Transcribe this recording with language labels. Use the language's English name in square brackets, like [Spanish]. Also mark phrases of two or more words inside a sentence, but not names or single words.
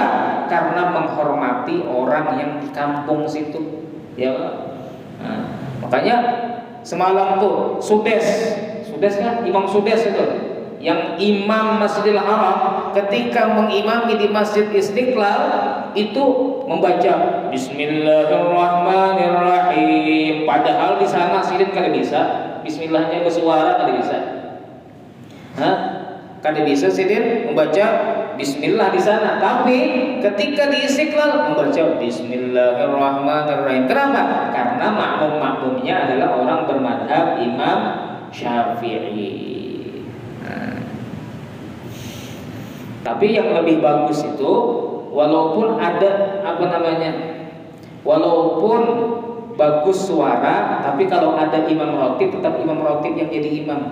[Indonesian] Karena menghormati orang yang di kampung situ, ya. Nah, makanya semalam tuh Sudes kan, Imam Sudes itu yang imam Masjidil Haram ketika mengimami di Masjid Istiqlal itu membaca Bismillahirrahmanirrahim. Padahal di sana sidin kada bisa bismillahnya bersuara, kada bisa. Kada bisa sidin membaca bismillah di sana, tapi ketika di Istiqlal membaca Bismillahirrahmanirrahim. Kenapa? Karena makmum-makmumnya adalah orang bermadhab Imam Syafi'i. Tapi yang lebih bagus itu walaupun ada walaupun bagus suara, tapi kalau ada imam rotib, tetap imam rotib yang jadi imam.